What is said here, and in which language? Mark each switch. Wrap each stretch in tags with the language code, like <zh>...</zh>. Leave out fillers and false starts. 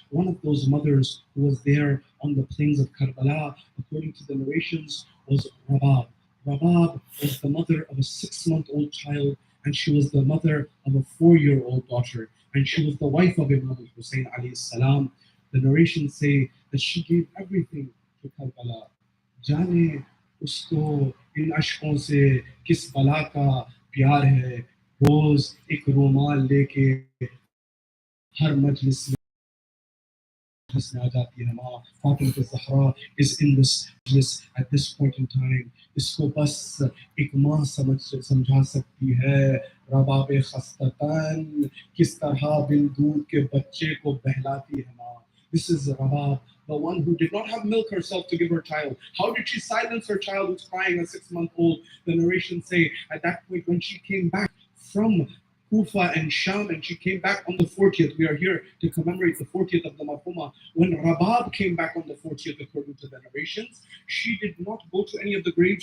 <en>One of those mothers who was there on the plains of Karbala, according to the narrations, was Rabab. Rabab was the mother of a 6-month-old child, and she was the mother of a 4-year-old daughter, and she was the wife of Imam al-Hussein alayhi salam. The narrations say that she gave everything to Karbala.</en> <hi>जाने उसको इन अशकों से किस बला का प्यार है रोज एक रुमाल लेके हर मजलिस में आ जाती है माँ Fatima Zahra</hi> <en>is in this majlis at this point in time.</en> <hi>इसको बस एक माँ समझा सकती है रबाब खस्ततान किस तरह बिन दूध के बच्चे को बहलाती है माँ.</hi> <en>This is Rabab, the one who did not have milk herself to give her child. How did she silence her child who's crying at 6-month-old? The narrations say at that point when she came back from Kufa and Sham, and she came back on the 40th. We are here to commemorate the 40th of the Marhuma. When Rabab came back on the 40th, according to the narrations, she did not go to any of the graves.</en>